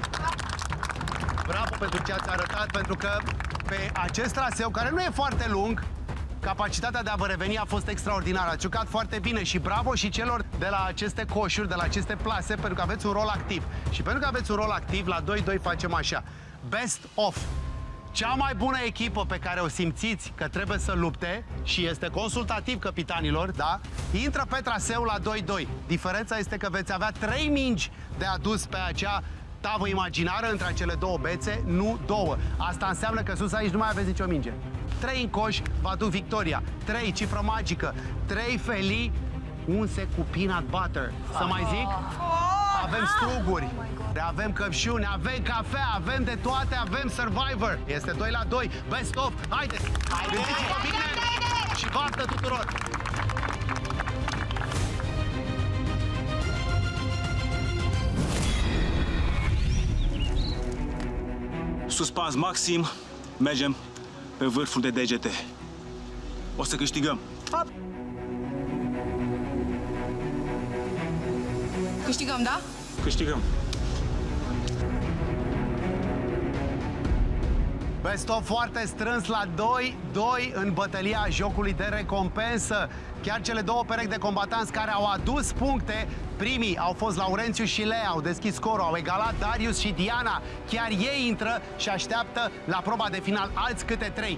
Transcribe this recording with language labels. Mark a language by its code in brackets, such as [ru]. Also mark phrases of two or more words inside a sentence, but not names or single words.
[ro] Bravo pentru ce ați arătat, pentru că pe acest traseu, care nu e foarte lung, capacitatea de a vă reveni a fost extraordinară. Ați jucat foarte bine și bravo și celor de la aceste coșuri, de la aceste plase, pentru că aveți un rol activ. Și pentru că aveți un rol activ, la 2-2 facem așa. [en] Best of. [ro] Cea mai bună echipă pe care o simțiți că trebuie să lupte și este consultativ capitanilor, da? Intră pe traseu la 2-2. Diferența este că veți avea 3 mingi de adus pe acea tavă imaginară între cele două bețe, nu 2. Asta înseamnă că sus aici nu mai aveți nicio minge. 3 în coș vă aduc victoria. 3, cifră magică. 3 felii, unse cu [en] peanut butter. [ro] Să mai zic? Avem struguri, avem căpșuni, avem cafea, avem de toate, avem Survivor. Este 2-2, [en] best of. [ro] Haideți! Gândiți-vă bine și baftă tuturor! Suspans maxim, mergem pe vârful de degete. O să câștigăm. Câștigăm, da? Câștigăm. [en] Best of [ro] foarte strâns la 2-2 în bătălia jocului de recompensă. Chiar cele două perechi de combatanți care au adus puncte, primii au fost Laurențiu și Lea, au deschis scorul, au egalat Darius și Diana. Chiar ei intră și așteaptă la proba de final alți câte 3.